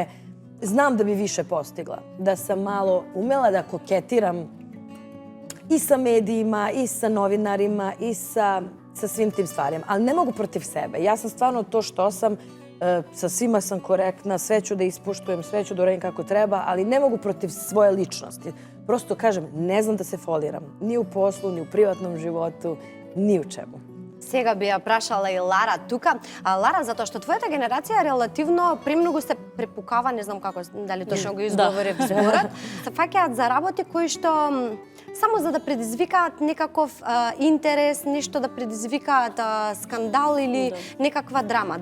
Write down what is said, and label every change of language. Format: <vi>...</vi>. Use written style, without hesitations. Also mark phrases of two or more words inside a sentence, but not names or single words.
<sr>Znam da bi više postigla, da sam malo umela da koketiram i sa medijima, i sa novinarima, i sa svim tim stvarima. Ali ne mogu protiv sebe. Ja sam stvarno to što sam, sa svima sam korektna, sve ću da ispuštujem, sve ću da uradim kako treba, ali ne mogu protiv svoje ličnosti. Prosto kažem, ne znam da se foliram. Ni u poslu, ni u privatnom životu, ni u čemu.</sr> <mk>Сега би ја прашала и Лара тука. Лара, затоа што твојата генерација реlatивно премногу се препукава, не знам како, дали точно го изговорив зборот, се фаќаат за работи кои што само за да предизвикаат некаков интерес, нешто да предизвикаат скандал или некаква драма.</mk>